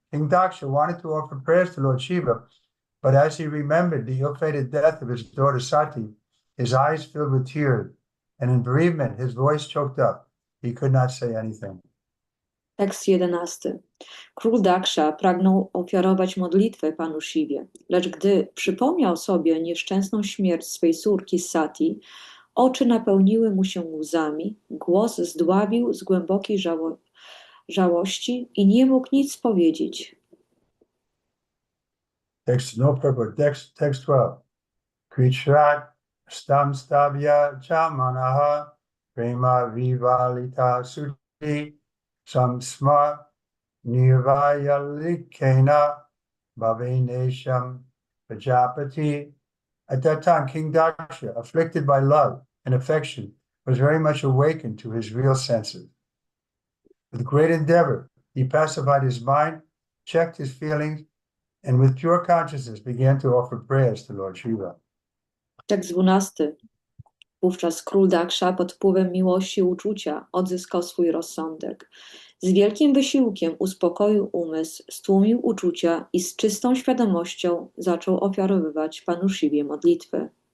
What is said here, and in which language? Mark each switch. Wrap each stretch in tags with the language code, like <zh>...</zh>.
<en>King Daksha wanted to offer prayers to Lord Shiva, but as he remembered the ill-fated death of his daughter Sati, his eyes filled with tears, and in bereavement his voice choked up. He could not say anything.</en> <pl>Tekst 11. Król Daksha pragnął ofiarować modlitwę panu Siwie, lecz gdy przypomniał sobie nieszczęsną śmierć swej córki Sati, oczy napełniły mu się łzami, głos zdławił z głębokiej żałości i nie mógł nic powiedzieć.</pl> <sa>Text 12. Krishrat stam stavya chamanaha prema vivalita sudhi samsma nirvayalikena bhavenesham prajapati.</sa> <en>At that time, King Daksha, afflicted by love and affection, was very much awakened to his real senses. With great endeavor, he pacified his mind, checked his feelings, and with pure consciousness began to offer prayers to Lord Shiva.</en> <pl>Tekst 12. Wówczas król Daksha pod wpływem miłości i uczucia odzyskał swój rozsądek. Z wielkim wysiłkiem uspokoił umysł, stłumił uczucia i z czystą świadomością zaczął ofiarowywać panu Shiwie modlitwę.</pl>